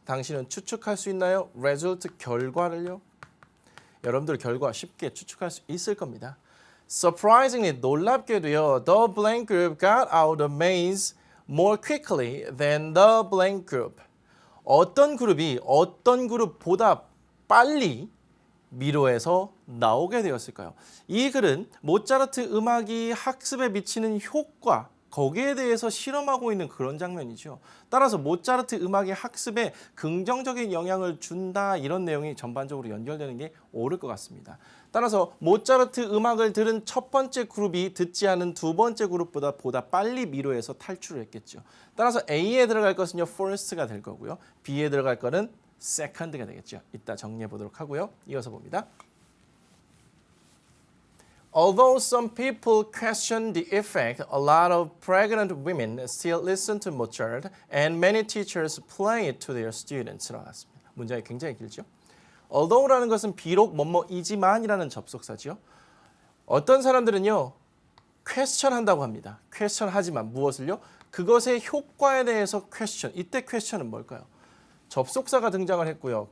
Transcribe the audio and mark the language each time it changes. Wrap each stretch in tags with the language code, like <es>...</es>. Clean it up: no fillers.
<ko>당신은 추측할 수 있나요? result 결과를요. 여러분들 결과 쉽게 추측할 수 있을 겁니다. Surprisingly 놀랍게도요.</ko> <en>The blank group got out of the maze more quickly than the blank group.</en> <ko>어떤 그룹이 어떤 그룹보다 빨리 미로에서 나오게 되었을까요? 이 글은 모차르트 음악이 학습에 미치는 효과, 거기에 대해서 실험하고 있는 그런 장면이죠. 따라서 모차르트 음악이 학습에 긍정적인 영향을 준다 이런 내용이 전반적으로 연결되는 게 옳을 것 같습니다. 따라서 모차르트 음악을 들은 첫 번째 그룹이 듣지 않은 두 번째 그룹보다 빨리 미로에서 탈출을 했겠죠. 따라서 A에 들어갈 것은요 first가 될 거고요. B에 들어갈 거는 second가 되겠죠. 이따 정리해 보도록 하고요. 이어서 봅니다.</ko> <en>Although some people question the effect, a lot of pregnant women still listen to Mozart and many teachers play it to their students.</en> <ko>나왔습니다. 문장이 굉장히 길죠. Although라는 것은 비록 뭐뭐이지만이라는 접속사죠. 어떤 사람들은요. question 한다고 합니다. question 하지만 무엇을요? 그것의 효과에 대해서 question. 이때 question은 뭘까요? 접속사가 등장을 했고요.</ko>